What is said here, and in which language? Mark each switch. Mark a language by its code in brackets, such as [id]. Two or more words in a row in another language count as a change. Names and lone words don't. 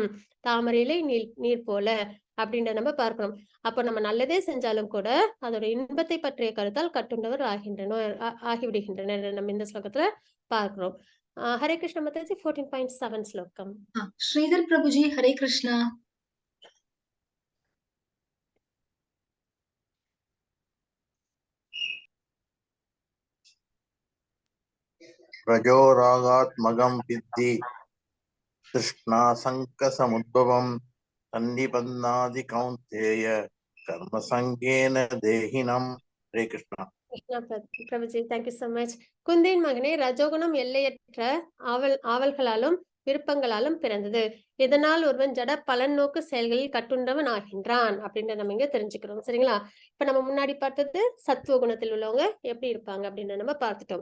[ta] தாமரையிலே நீர் போல அப்படின்றத நம்ம பார்க்கணும். அப்ப நம்ம நல்லதே செஞ்சாலும் கூட அதோட இன்பத்தை பற்றிய கருத்தால் கட்டுண்டவர் ஆகிவிடுகின்றனர் நம்ம இந்த ஸ்லோகத்துல பார்க்கிறோம். [sa] हरे कृष्ण [ta] மாதாஜி 14.7 ஸ்லோகம். ஸ்ரீதர் பிரபுஜி [sa] हरे कृष्णा. रजोरागात्मकं विद्धि तृष्णासङ्कसमुद्भवं सन्निबध्नादि कौन्तेय कर्मसङ्गेन देहिनम्. हरे कृष्णा. [ta] பிரபுஜி, [en] thank you so much. [ta] குந்தின் மகனே, ரஜோகுணம் எல்லையற்ற ஆவல்களாலும் விருப்பங்களாலும் பிறந்தது. இதனால் ஒருவன் ஜட பலன் நோக்கு செயல்களில் கட்டுண்டவன் ஆகின்றான் அப்படின்ற நம்ம இங்க தெரிஞ்சுக்கிறோம். சரிங்களா? இப்ப நம்ம முன்னாடி பார்த்தது சத்துவ குணத்தில் உள்ளவங்க எப்படி இருப்பாங்க அப்படின்னு நம்ம பார்த்துட்டோம்.